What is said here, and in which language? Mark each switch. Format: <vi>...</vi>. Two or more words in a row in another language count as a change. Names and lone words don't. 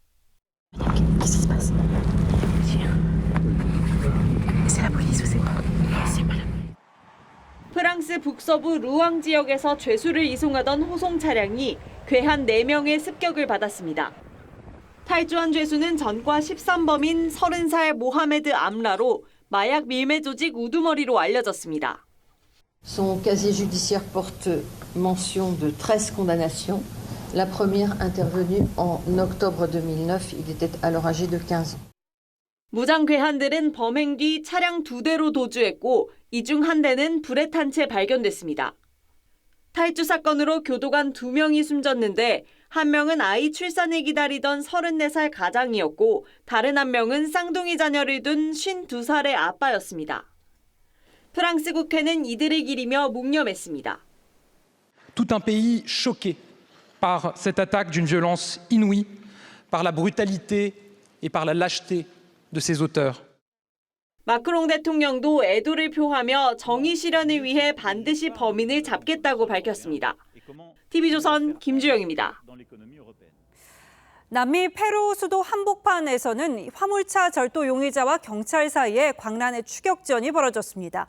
<ko>프랑스 북서부 루앙 지역에서 죄수를 이송하던 호송 차량이 괴한 4명의 습격을 받았습니다. 탈주한 죄수는 전과 13범인 30살 모하메드 암라로 마약 밀매 조직 우두머리로 알려졌습니다.</ko> <fr>Son casier judiciaire porte mention de 13 condamnations. La première intervenue en octobre 2009. Il était alors âgé de 15 ans.</fr> <ko>무장 괴한들은 범행 뒤 차량 2대로 도주했고 이 중 한 대는 불에 탄 채 발견됐습니다. 탈주 사건으로 교도관 2명이 숨졌는데 한 명은 아이 출산을 기다리던 34살 가장이었고 다른 한 명은 쌍둥이 자녀를 둔 52살의 아빠였습니다. 프랑스 국회는 이들을 기리며 묵념했습니다.</ko> <fr>Tout un pays choqué par cette attaque d'une violence inouïe, par la brutalité et par la lâcheté de ses auteurs.</fr> <ko>마크롱 대통령도 애도를 표하며 정의 실현을 위해 반드시 범인을 잡겠다고 밝혔습니다. TV조선 김주영입니다. 남미 페루 수도 한복판에서는 화물차 절도 용의자와 경찰 사이에 광란의 추격전이 벌어졌습니다.</ko>